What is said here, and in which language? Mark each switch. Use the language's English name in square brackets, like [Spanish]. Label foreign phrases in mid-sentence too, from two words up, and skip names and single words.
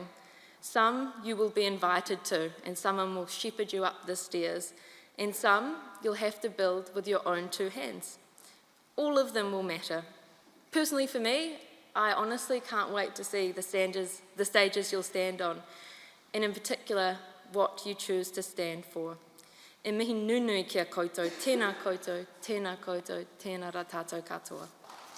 [English] Some you will be invited to, and someone will shepherd you up the stairs, and some you'll have to build with your own two hands. All of them will matter. Personally for me, I honestly can't wait to see the stages you'll stand on, and in particular, what you choose to stand for. [Māori] E mihi nunui kia koutou, tēnā koutou, tēnā koutou, tēnā rā tātou katoa.